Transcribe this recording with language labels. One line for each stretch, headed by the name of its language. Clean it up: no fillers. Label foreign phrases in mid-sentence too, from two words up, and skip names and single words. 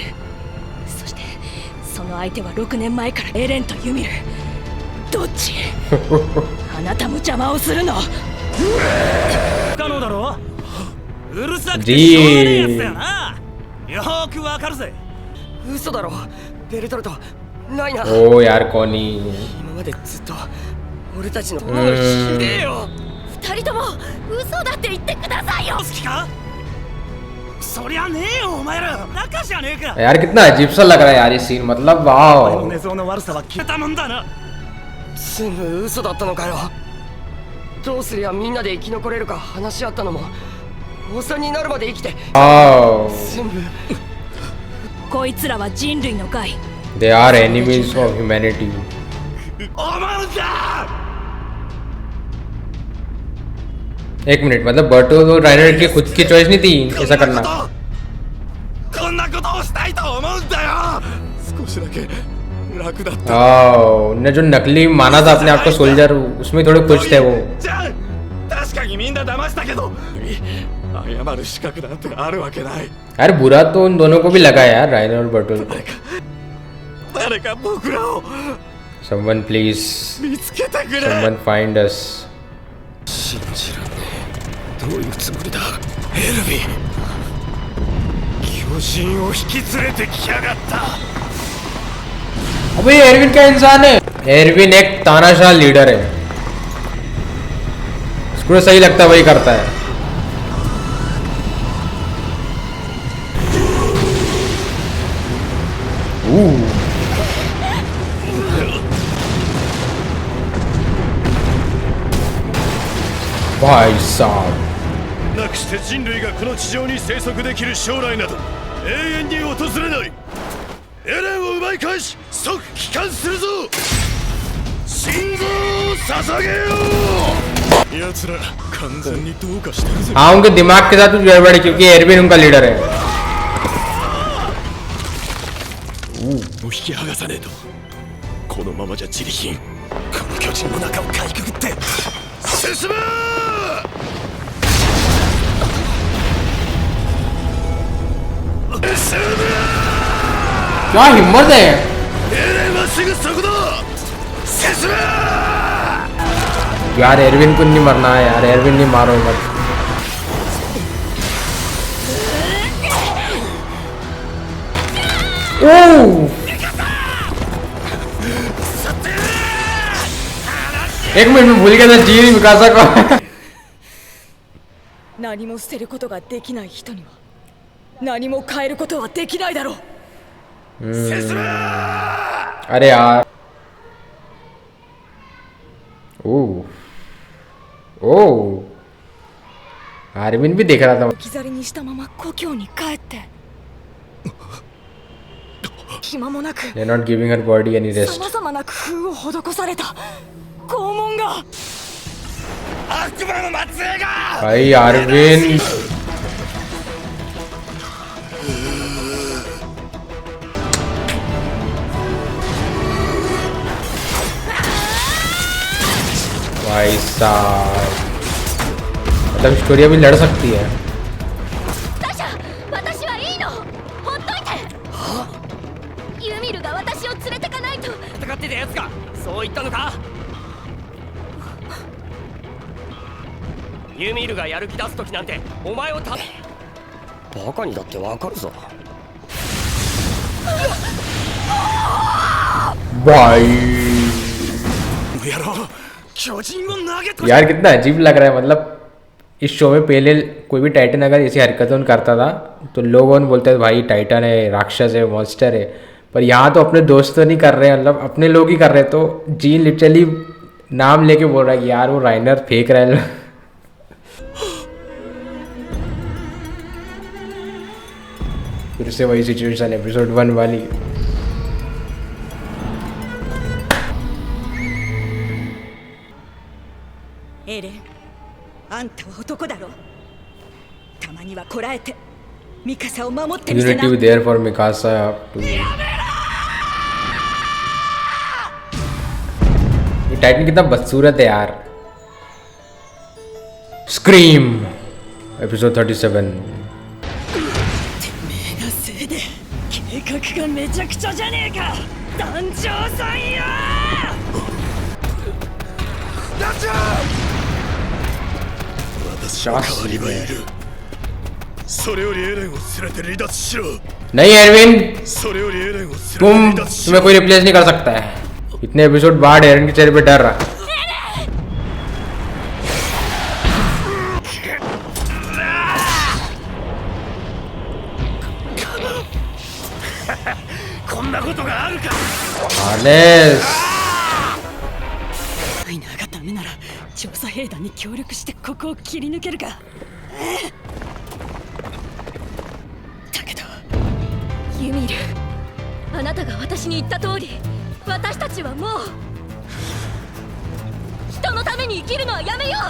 Japanese: そしてその相手は6年前からエレンとユミル。どっち？あなたも邪魔をするの？不可能だろ。うるさくてしょうがねえやつだよな。よーくわかるぜ。嘘だろベルトルトないな。
Hindi: ओ यार कौनी
Japanese: 今までずっと俺たちのもうひでえよ。二人とも嘘だって言ってくださいよ。好きか。そりゃねえよお前ら。仲じゃねえか。
Hindi: यार कितना अजीब सा लग रहा है यार ये सीन मतलब
Japanese: お前の वाओ 寝相の悪さは消えたもんだな。全部嘘だったのかよ。どうすりゃみんなで生き残れるか話し合ったのもおっさんになるまで生きて वाओ 全部。こいつらは人類の害。
English: they are enemies of humanity
Japanese: お前だ。
Hindi: एक मिनट मतलब बर्टो तो राइनर की खुद की चॉइस नहीं थी ऐसा करना
Japanese: こんなことをしたいと思うんだよ。少しだけ楽だった。
Hindi: आओ उनने जो नकली माना था अपने आप को सोल्जर उसमें थोड़े खुश थे वो
Japanese: じゃあ確かにみんな騙したけど。謝る資格なんてあるわけない。
Hindi: यार बुरा तो उन दोनों को भी लगा यार राइनर और बर्टो को
Japanese: 誰か僕らを
English: someone please
Japanese: 見つけてくれ。
English: someone find us
Japanese: 信じらんねえ。どういうつもりだエルヴィン。巨人を引き連れてきやがった。
Hindi: अबे एरविन क्या इंसान है। एरविन एक तानाशाह लीडर है उसको सही लगता है वही करता है भाई साहब
Japanese: なくして人類がこの地上に生息できる将来など永遠に訪れない。エレンを奪い返し即帰還するぞ。心臓を捧げよう。奴ら完全にどうかしてるぜ。
Hindi: हाँ उनके दिमाग के साथ कुछ गड़बड़ है क्योंकि एरविन उनका लीडर है
Japanese: もう引き剥がさねえと。このままじゃ自利品。この巨人の中をかいくぐって進め。
Hindi: क्या हिम्मत है
Japanese: エレンはすぐそこだ。進め。
Hindi: यार एरविन को नहीं मरना है यार एरविन नहीं मारो मत ओह एक मिनट में भूल गया था जी मिकासा को
Japanese: 何も捨てることができない人には何も変えることはできないだろう。
Hindi: अरे यार ओह ओह आर्मिन भी देख रहा था
Japanese: 置き去りにしたまま故郷に帰って暇もなく
English: they're not giving her body any
Japanese: さ
English: rest
Japanese: まざまな工夫を施された拷問が。悪魔の末裔が。
Hindi: भाई आर्विन भाई साहब मतलब स्टोरी अभी लड़ सकती है
Japanese: タシャ、私はいいの。ほっといて。ユミルが私を連れてかないと。戦ってたやつがそう言ったのか。ユミルがやる気出す時なんてお前をバカにだってわかるぞ。
Hindi: भाई
Japanese: 野郎巨人を投げた。
Hindi: यार कितना अजीब लग रहा है मतलब इस शो में पहले कोई भी टाइटन अगर ऐसी हरकतों करता था तो लोग बोलते थे भाई टाइटन है, राक्षस है, मॉन्स्टर है। पर यहाँ तो अपने दोस्त तो नहीं कर रहे हैं, मतलब अपने लोग ही कर रहे हैं। तो जीन लिटरली नाम लेके बोल रहा है कि यार वो राइनर फेंक रहा है। फिर से वही
English: situation episode
Hindi: 1 वाली।
Japanese: エレン、あんたは男だろ。たまにはこらえてミカサを守ってみせな。
English: Unity there for Mikasa to...
Hindi: ये टाइटन कितना बदसूरत है यार।
English: scream episode 37।
Japanese: のせいで計画がめちゃくちゃじゃねえか、団長さんよ。団長、私の代わりはいる。それよりエレンを連れて離脱しろ。
Hindi: नहीं एरविन,
Japanese: それよりエレンを連れて
Hindi: तुम
Japanese: 離脱し
Hindi: तुम्हें
Japanese: ろ。
Hindi: कोई रिप्लेस नहीं कर सकता है। इतने एपिसोड बाद एरन के चेहरे पे डर रहा। हार्नेस
Japanese: ライナーがダメなら調査兵団に協力してここを切り抜けるか。だけどユミル、あなたが私に言った通り、私たちはもう人のために生きるのはやめよう。